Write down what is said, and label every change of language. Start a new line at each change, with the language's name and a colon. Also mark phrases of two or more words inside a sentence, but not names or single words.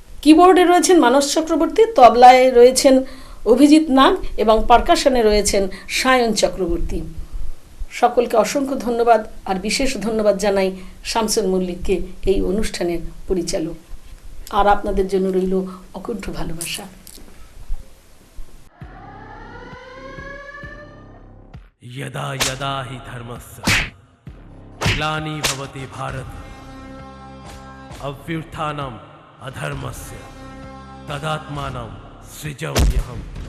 Bangla: কিবোর্ডে রয়েছেন মানস চক্রবর্তী, তবলায় রয়েছেন অভিজিৎ নাগ এবং পারকাশনে রয়েছেন সায়ন চক্রবর্তী। সকলকে অসংখ্য ধন্যবাদ, আর বিশেষ ধন্যবাদ জানাই শামসুল মল্লিককে, এই অনুষ্ঠানের পরিচালক। আর আপনাদের জন্য রইল অকুণ্ঠ ভালোবাসা।
Sanskrit: यदा यदा हि धर्मस्य ग्लानिः भवति भारत अभ्युत्थानम् अधर्मस्य तदात्मानं सृजाम्यहम्।